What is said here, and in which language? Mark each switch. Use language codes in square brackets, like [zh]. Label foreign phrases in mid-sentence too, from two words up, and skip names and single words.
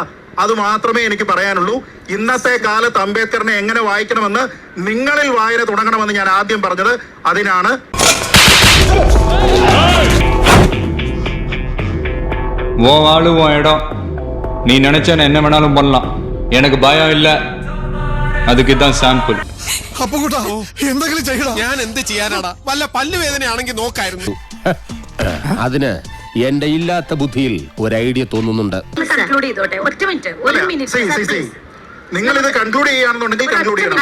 [ml] അത് മാത്രമേ എനിക്ക് പറയാനുള്ളൂ. ഇന്നത്തെ കാലത്ത് അംബേദ്കറിനെ എങ്ങനെ വായിക്കണമെന്ന് നിങ്ങളിൽ വായന തുടങ്ങണമെന്ന് ഞാൻ ആദ്യം പറഞ്ഞത് അതിനാണ്. [ta] നീ നിனைச்சேன் என்ன வேணாலும் பண்ணலாம், எனக்கு பயம் இல்ல, அதுக்கு தான் സാമ്പിൾ. [ml] എന്തെങ്കിലും ചെയ്യണം. ഞാൻ എന്ത് ചെയ്യാനാടാ? വല്ല പല്ലുവേദനയാണെങ്കിൽ നോക്കായിരുന്നു. അതിന് എന്റെ ഇല്ലാത്ത ബുദ്ധിയിൽ ഒരു ഐഡിയ തോന്നുന്നുണ്ട്. നിങ്ങൾ ഇത് കൺക്ലൂഡ് ചെയ്യാണെന്നുണ്ടെങ്കിൽ കൺക്ലൂഡ് ചെയ്യണം.